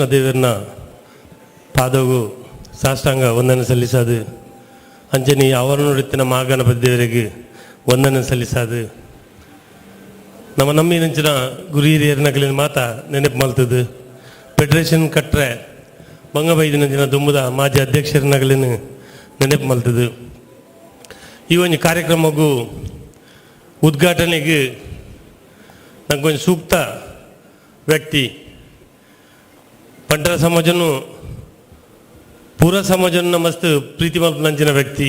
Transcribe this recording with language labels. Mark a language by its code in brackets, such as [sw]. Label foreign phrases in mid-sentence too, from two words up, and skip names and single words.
[tcy] ದೇವರನ್ನ ಪಾದವು ಸಾಷ್ಟಾಂಗ ವಂದನೆ ಸಲ್ಲಿಸಾದು ಅಂಚನಿ ಅವರ ನುಡಿತಿನ ಮಹಾಗಣಪತಿ ದೇವರಿಗೆ ವಂದನೆ ಸಲ್ಲಿಸಾದು ನಮ್ಮ ನಂಚಿನ ಗುರು ಹಿರಿಯರ ನಗಲಿನ ಮಾತ ನೆನಪು ಮಲ್ತದು. ಫೆಡರೇಷನ್ ಕಟ್ಟರೆ ಬಂಗಬೈದಿನಂಚಿನ ದುಂಬುದ ಮಾಜಿ ಅಧ್ಯಕ್ಷರ ನಗಲಿನ ನೆನಪು ಮಲ್ತದು. ಈ ಒಂದು ಕಾರ್ಯಕ್ರಮಗೂ ಉದ್ಘಾಟನೆಗೆ ನಂಗೊಂದು ಸೂಕ್ತ ವ್ಯಕ್ತಿ ಬಂಟರ ಸಮಾಜನು ಪೂರ ಸಮಾಜನ ಮಸ್ತ್ ಪ್ರೀತಿ ಮಲ್ಪನಂಚಿನ ವ್ಯಕ್ತಿ.